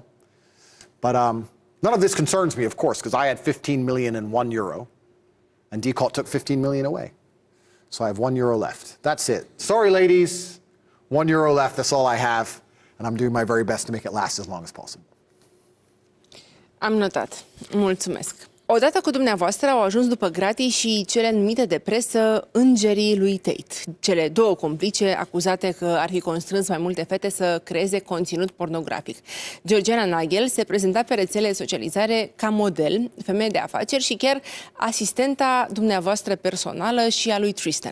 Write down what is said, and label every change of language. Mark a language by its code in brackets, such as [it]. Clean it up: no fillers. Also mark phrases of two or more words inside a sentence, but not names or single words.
[en] But none of this concerns me, of course, because I had 15 million and 1 euro, and Tate took 15 million away. So I have 1 euro left. That's it. Sorry, ladies. 1 euro left, that's all I have, and I'm doing my very best to make it last as long as possible. [ro] Am notat. Mulțumesc. Odată cu dumneavoastră au ajuns după gratii și cele numite de presă îngerii lui Tate, cele 2 complice acuzate că ar fi constrâns mai multe fete să creeze conținut pornografic. Georgiana Nagel se prezenta pe rețele de socializare ca model, femeie de afaceri și chiar asistenta dumneavoastră personală și a lui Tristan.